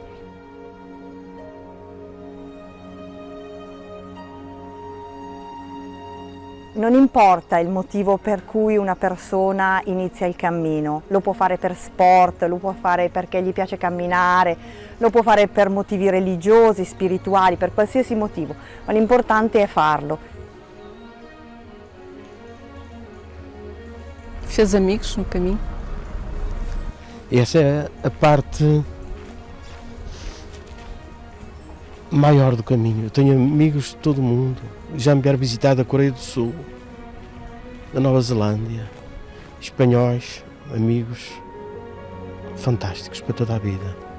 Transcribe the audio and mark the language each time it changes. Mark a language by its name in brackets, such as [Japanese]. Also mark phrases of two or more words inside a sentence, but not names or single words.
[Italian] Non importa il motivo per cui una persona inizia il cammino, lo può fare per sport, lo può fare perché gli piace camminare, lo può fare per motivi religiosi, spirituali, per qualsiasi motivo, ma l'importante è farlo. [Portuguese] Fez amigos no caminho? Essa é a parte maior do caminho. Eu tenho amigos de todo o mundo. Já me vieram visitar da Coreia do Sul, da Nova Zelândia, espanhóis, amigos fantásticos para toda a vida.